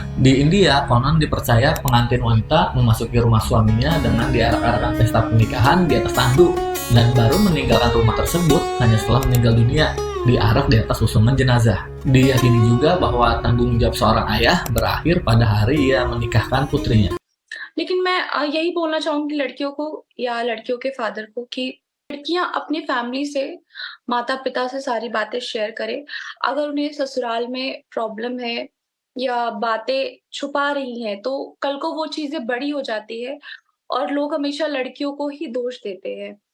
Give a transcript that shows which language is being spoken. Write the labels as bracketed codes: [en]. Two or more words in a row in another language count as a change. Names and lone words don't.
[id] Di India, konon dipercaya pengantin wanita memasuki rumah suaminya dengan diarak-arakan pesta pernikahan di atas tandu, dan baru meninggalkan rumah tersebut hanya setelah meninggal dunia, diarak di atas usungan jenazah. Diyakini juga bahwa tanggung jawab seorang ayah berakhir pada hari ia menikahkan putrinya. [hi] लेकिन मैं यही बोलना चाहूंगी लड़कियों को या लड़कियों के फादर को कि लड़कियां अपनी फैमिली से, माता पिता से सारी बातें शेयर करें। अगर उन्हें ससुराल में प्रॉब्लम है या बातें छुपा रही हैं तो कल को वो चीजें बड़ी हो जाती है और लोग हमेशा लड़कियों को ही दोष देते हैं।